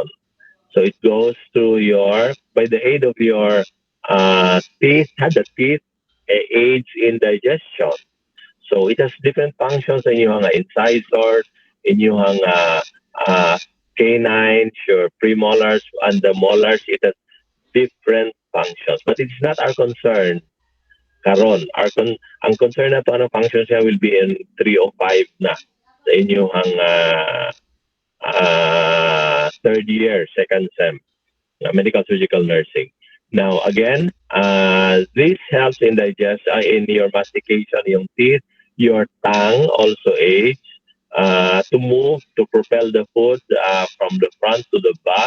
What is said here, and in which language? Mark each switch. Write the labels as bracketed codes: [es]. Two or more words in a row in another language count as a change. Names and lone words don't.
[en] So it goes through by the aid of your teeth, the teeth aids in digestion. So it has different functions in yung incisors, in yung uh, canines, your premolars, and the molars. It has different functions. But it's not our concern [hil] karon. Ang concern na to ano functions niya [en] will be in 305 [hil] na sa inyong [en] third year, second sem, medical surgical nursing. Now, again, this helps in in your mastication, yung teeth, your tongue also aids to move, to propel the food from the front to the back.